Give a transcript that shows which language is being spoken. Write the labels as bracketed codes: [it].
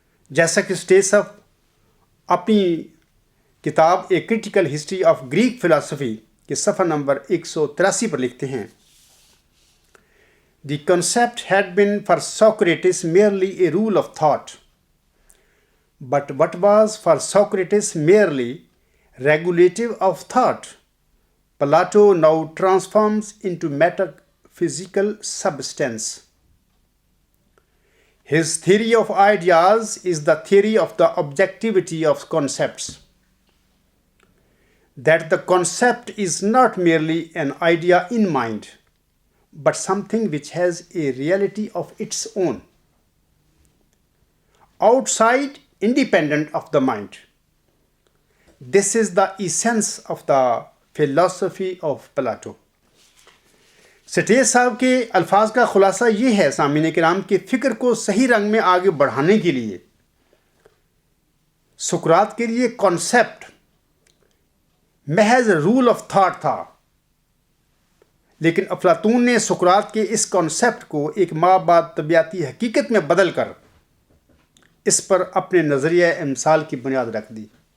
[ur] جیسا کہ اسٹیسف اپنی کتاب اے critical history of Greek philosophy کے صفحہ نمبر 183 پر لکھتے ہیں، [en] The concept had been for Socrates merely a rule of thought. But what was for Socrates merely regulative of thought, Plato now transforms into metaphysical substance. His theory of ideas is the theory of the objectivity of concepts. That the concept is not merely an idea in mind, but something which has a reality of its own, outside, independent of the mind. This is the essence of the philosophy of Plato. [ur] Stage صاحب کے الفاظ کا خلاصہ یہ ہے سامعین کرام کہ فکر کو صحیح رنگ میں آگے بڑھانے کے لیے سقراط کے لیے کانسیپٹ محض رول آف تھاٹ تھا، لیکن افلاطون نے سقراط کے اس کانسیپٹ کو ایک ما بعد طبیعتی حقیقت میں بدل کر اس پر اپنے نظریہ امثال کی بنیاد رکھ دی.